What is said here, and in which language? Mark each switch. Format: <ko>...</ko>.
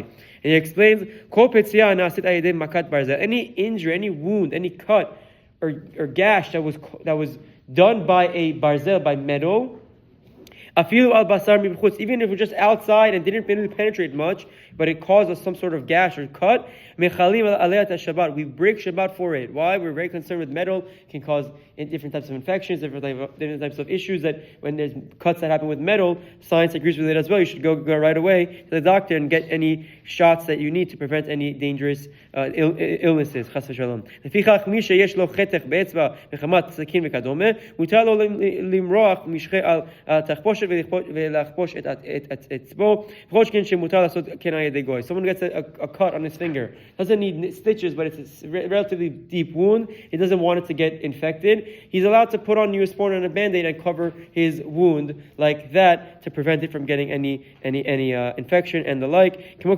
<en>And he explains, any injury, any wound, any cut, or gash that was done by a barzel, by metal, even if it was just outside and didn't really penetrate much, but it caused us some sort of gash or cut, we break Shabbat for it. Why? We're very concerned with metal. It can cause different types of infections, different types of issues, that when there's cuts that happen with metal, science agrees with it as well. You should go right away to the doctor and get any shots that you need to prevent any dangerous illnesses.</en> <he>Chas v'shalom. לפיכך, מי שיש לו חתך באצבע מחמת סכין וכדומה, מותר לו למרוח משחה על התחפושת ולחפוש את אצבעו, וכל שכן שמותר לעשות כן על ידי גוי.</he> <en>Someone gets a cut on his finger. Doesn't need stitches, but it's a relatively deep wound. He doesn't want it to get infected. He's allowed to put on Neosporin and a Band-Aid and cover his wound like that to prevent it from getting any infection and the like.</en>